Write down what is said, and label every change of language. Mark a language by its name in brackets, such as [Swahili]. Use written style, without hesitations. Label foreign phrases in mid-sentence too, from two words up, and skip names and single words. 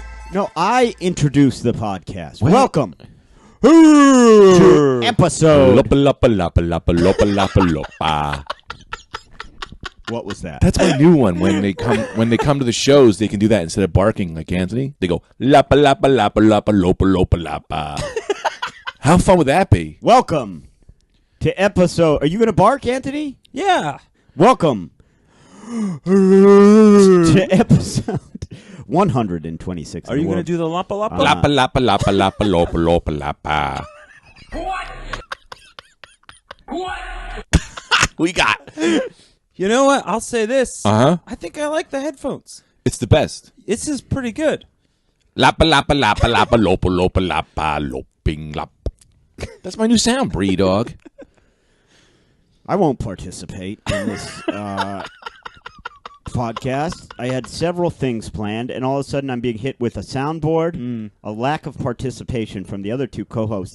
[English] No, I introduced the podcast. What? Welcome to episode. What was that? That's my new one. When they come to the shows, they can do that instead of barking like Anthony. They go lapa lapa lapa lapa lopa lopa lapa. How fun would that be? Welcome to episode. Are you going to bark, Anthony? Yeah. Welcome to episode 126. Are you going to do the lapa lapa? Lapa lapa lapa lapa lopa lopa lapa. What? We got. You know what? I'll say this. Uh-huh. I think I like the headphones. It's the best. This is pretty good. Lapa lapa lapa lapa lopa lopa lapa loping lap. That's my new sound, Bree dog. I won't participate in this podcast. I had several things planned, and all of a sudden I'm being hit with a soundboard, a lack of participation from the other two co-hosts.